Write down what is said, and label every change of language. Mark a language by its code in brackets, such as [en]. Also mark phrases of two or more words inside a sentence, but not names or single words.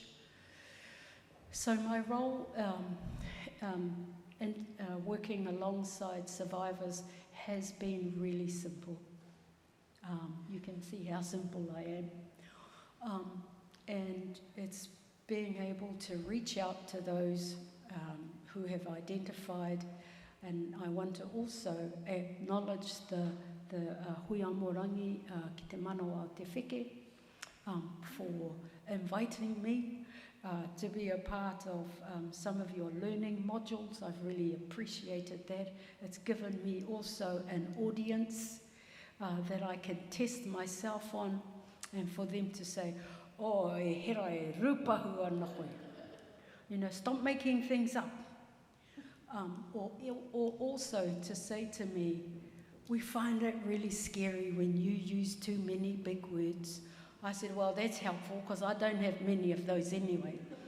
[en] So my role in working alongside survivors has been really simple. You can see how simple I am. And it's being able to reach out to those who have identified, and I want to also acknowledge the Huiamorangi ki te manawa te wheke for inviting me to be a part of some of your learning modules. I've really appreciated that. It's given me also an audience that I can test myself on, and for them to say, [mi] "Oh, e Hera e rupahu ana koe." [en] You know, stop making things up. Or also to say to me, "We find it really scary when you use too many big words." I said, "Well, that's helpful because I don't have many of those anyway."